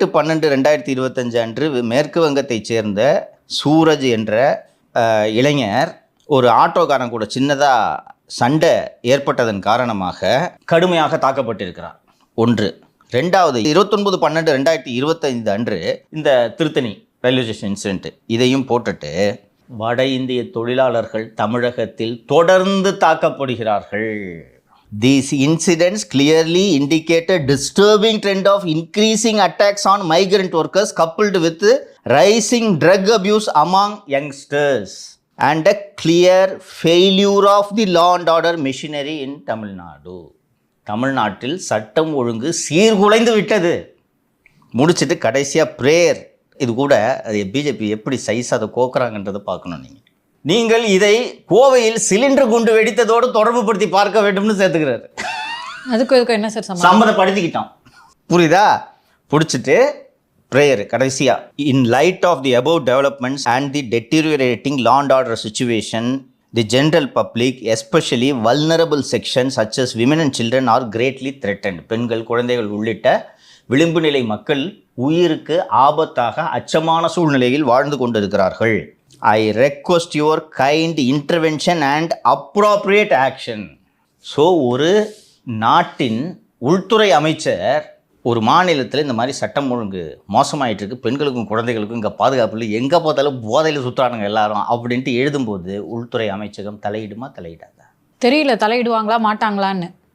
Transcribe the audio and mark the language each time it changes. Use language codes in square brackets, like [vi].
[ta] 28/12/2025 அன்று மேற்கு வங்கத்தைச் சேர்ந்த சூரஜ் என்ற இளைஞர் ஒரு ஆட்டோக்காரன் கூட சின்னதாக சண்டை ஏற்பட்டதன் காரணமாக கடுமையாக தாக்கப்பட்டிருக்கிறார். ஒன்று. ரெண்டாவது, 29/12/2025 அன்று இந்த திருத்தணி ரயில்வே ஸ்டேஷன் இன்சிடென்ட் இதையும் போட்டுட்டு வட இந்திய தொழிலாளர்கள் தமிழகத்தில் தொடர்ந்து தாக்கப்படுகிறார்கள். [en] These incidents clearly indicate a disturbing trend of increasing attacks on migrant workers coupled with rising drug abuse among youngsters and a clear failure of the law and order machinery in Tamil Nadu. [ta] தமிழ்நாட்டில் சட்டம் ஒழுங்கு சீர்குலைந்து விட்டது. முடிச்சுட்டு கடைசியாக prayer. இது கூட அது BJP எப்படி சைஸ் அதை கோக்குறாங்கன்றதை பார்க்கணும். நீங்கள் இதை கோவையில் சிலிண்டர் குண்டு வெடித்ததோடு தொடர்பு படுத்தி பார்க்க வேண்டும்னு சேர்த்துக்கிறாரு. அதுக்கு என்ன சார் சம்மதப்படுத்திக்கிட்டோம். புரியுதா? பிடிச்சிட்டு ப்ரேயர் கடைசியா. [en] In light of the above developments and the deteriorating law and order situation, the general public especially vulnerable section such as women and children are greatly threatened. [ta] பெண்கள், குழந்தைகள் உள்ளிட்ட விளிம்பு நிலை மக்கள் உயிருக்கு ஆபத்தாக அச்சமான சூழ்நிலையில் வாழ்ந்து கொண்டிருக்கிறார்கள். [en] I request your kind intervention and appropriate action. [ta] So ஒரு நாட்டின் உள்துறை அமைச்சர் ஒரு மாநிலத்தில் இந்த மாதிரி சட்டம் ஒழுங்கு மோசமாயிட்டு இருக்கு, பெண்களுக்கும் குழந்தைகளுக்கும் இங்கே பாதுகாப்பு இல்லை, எங்கே பார்த்தாலும் போதையில் சுற்றுறானுங்க எல்லாரும் அப்படின்ட்டு எழுதும்போது உள்துறை அமைச்சகம் தலையிடுமா தலையிடாதா? தெரியல, தலையிடுவாங்களா மாட்டாங்களான்னு.